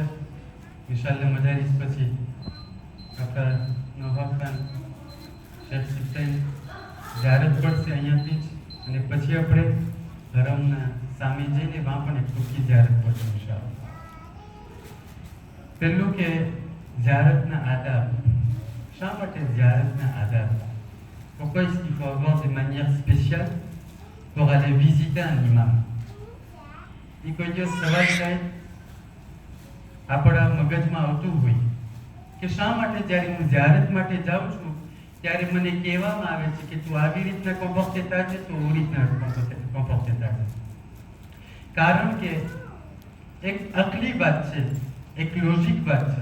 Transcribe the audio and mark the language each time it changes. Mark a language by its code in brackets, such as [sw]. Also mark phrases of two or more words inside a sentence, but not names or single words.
[ar] إن شاء الله [gu] મજારીસ પછી આપણા નવાબ ખાન શેખ સિફ્તાઈ ઝિયારત પડશે અહીંયાથી જ અને પછી આપણે હરમના સામે જઈને વहाँ પણ એક ટૂંકી ઝિયારત પડશે [ar] إن شاء الله. [gu] પહેલું કે ઝિયારતના આદાબ. શા માટે ઝિયારતના આદાબ? [fr] Pourquoi est-ce qu'il faut avoir des manières spéciales pour aller visiter un imam? [gu] એ કોઈ દિવસ સવાલ થાય આપણા મગજમાં આવતું હોય કે શા માટે જ્યારે હું ઝિયારત માટે જાઉં છું ત્યારે મને કહેવામાં આવે છે કે તું આવી રીતના કોમ્પોર્ટે થાજે તો ઓવી રીતના કોમ્પોર્ટે થાજે. કારણ કે એક અકલી વાત છે, એક લોજિક વાત છે.